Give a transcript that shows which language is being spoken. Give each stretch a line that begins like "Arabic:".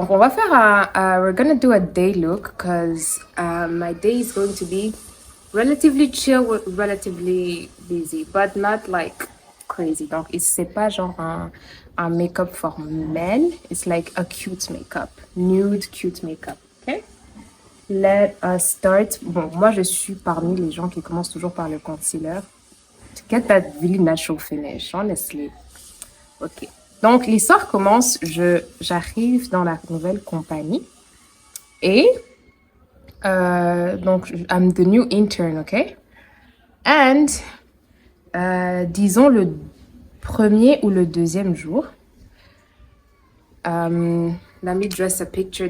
French: Donc, on va faire
English: we're gonna do a day look because my day is going to be relatively chill, relatively busy, but not like crazy.
French: Donc, c'est pas genre un
English: make-up for men. It's like a cute makeup, nude cute makeup. Okay? Let us start.
French: Bon, moi, je suis parmi les gens qui commencent toujours par le concealer.
English: To get that really natural finish, honestly. Ok.
French: Donc, l'histoire commence, j'arrive dans la nouvelle compagnie et donc,
English: I'm the new intern, ok? And,
French: disons le premier ou le deuxième jour,
English: let me dress a picture.